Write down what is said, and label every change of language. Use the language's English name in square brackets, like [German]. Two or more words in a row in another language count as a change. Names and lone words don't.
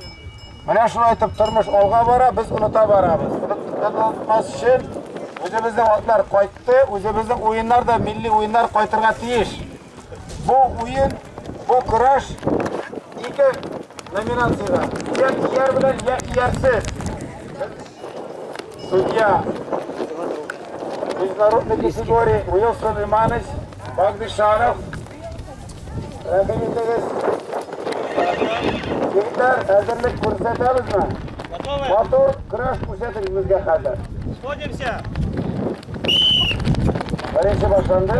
[Tatar] Менә шулай итеп тормыш алга бара, без оныта барабыз. Унытмас өчен үзебезнең атлар кайтты, үзебезнең уеннар да милли уеннар кайтырга тиеш. Бу уен, бу көрәш ике номинациягә. Я ияр белән я иярсез. [Russian] Судья международной категории [Tatar] Уилсон Иманович Багдышанов. Рәхим итегез. Егетләр, әзерлек күрсәтәбезме? Матур көрәш күрсәтегез безгә хәзер. [Russian] Сходимся. [Tatar] Беренче башланды.